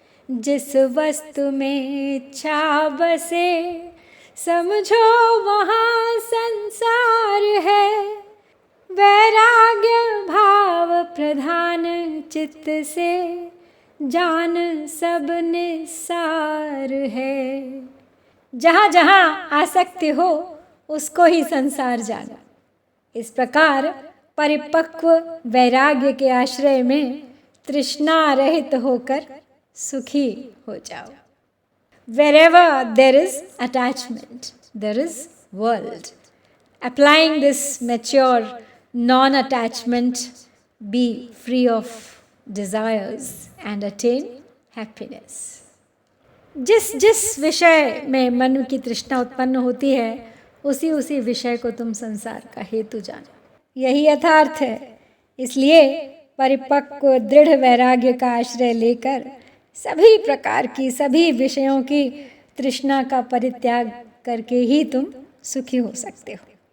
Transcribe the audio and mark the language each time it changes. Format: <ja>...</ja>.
<hi>जिस वस्तु में इच्छा बसे समझो वहाँ संसार है, वैराग्य भाव प्रधान चित्त से जान सब निस्सार है। जहाँ जहाँ आसक्ति हो उसको ही संसार जाना। इस प्रकार परिपक्व वैराग्य के आश्रय में तृष्णा रहित होकर सुखी हो जाओ।</hi> <en>Wherever there is attachment, there is world. Applying this mature non-attachment, be free of desires and attain happiness.</en> <hi>जिस जिस विषय में मन की तृष्णा उत्पन्न होती है, उसी उसी विषय को तुम संसार का हेतु जानो। यही यथार्थ है। इसलिए परिपक्व दृढ़ वैराग्य का आश्रय लेकर सभी प्रकार की, सभी विषयों की तृष्णा का परित्याग करके ही तुम सुखी हो सकते हो।</hi>